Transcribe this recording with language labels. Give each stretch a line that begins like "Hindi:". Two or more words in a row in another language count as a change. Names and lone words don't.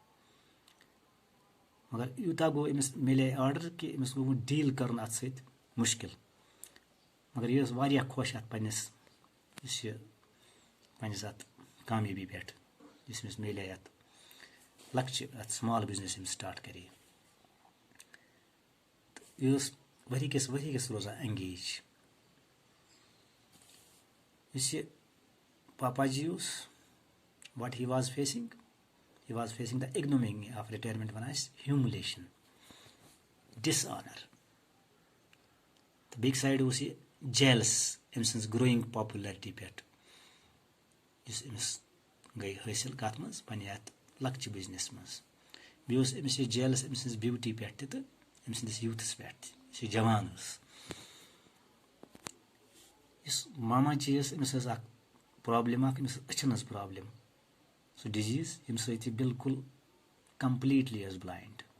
Kashmiri: مگر یوٗتاہ گوٚو أمِس مِلے آرڈر کہِ أمِس گوٚو ڈیٖل کرُن اتھ سۭتۍ مُشکِل مگر یہِ ٲس واریاہ خۄش اتھ پننِس یُس یہِ پننِس اتھ کامیٲبی پٮ۪ٹھ یُس أمِس مِلے اتھ لۄکچہِ اتھ
English: small business
Kashmiri: أمۍ سٹاٹ کرے تہٕ یہِ ٲس ؤری کِس روزان انگیج یُس یہِ پاپا جی اوس
English: what he was facing the ignominy of retirement
Kashmiri: ونان أسۍ
English: humiliation dishonor
Kashmiri: تہٕ بیٚکہِ سایڈٕ اوس یہِ jealous أمۍ سٕنٛز
English: growing popularity
Kashmiri: پٮ۪ٹھ یُس أمِس گٔے حٲصِل کتھ منٛز پننہِ اتھ لۄکچہِ بِزنس منٛز بیٚیہِ اوس أمِس یہِ jealous أمۍ سٕنٛز بیوٹی پٮ۪ٹھ تہِ تہٕ أمۍ سٕنٛدِس یوٗتھس پٮ۪ٹھ تہِ یُس یہِ جوان ٲس یُس ماما جی ٲس أمِس ٲس اکھ پرابلم اکھ أمِس ٲس أچھن ہٕنٛز پرابلم سُہ ڈِزیٖز ییٚمہِ سۭتۍ یہِ بِلکُل کمپلیٖٹلی ٲس بلایِنڈ